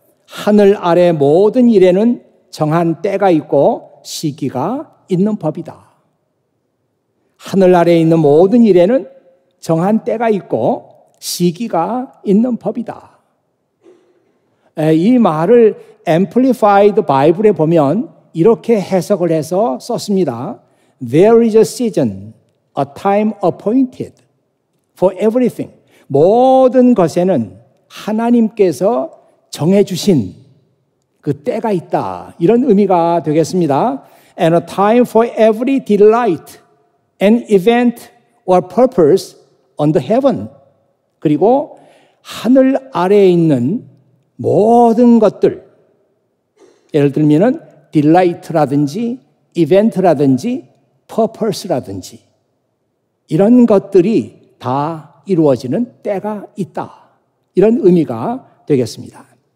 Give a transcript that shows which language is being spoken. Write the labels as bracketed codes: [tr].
[ko] 하늘 아래 모든 일에는 정한 때가 있고 시기가 있는 법이다. 하늘 아래에 있는 모든 일에는 정한 때가 있고 시기가 있는 법이다. 이 말을 Amplified Bible에 보면 이렇게 해석을 해서 썼습니다. [en] There is a season, a time appointed for everything. [ko] 모든 것에는 하나님께서 정해주신 그 때가 있다, 이런 의미가 되겠습니다. [en] And a time for every delight, an event or purpose under heaven. [ko] 그리고 하늘 아래에 있는 모든 것들, 예를 들면은 delight라든지 event라든지 purpose라든지 이런 것들이 다 이루어지는 때가 있다, 이런 의미가 되겠습니다.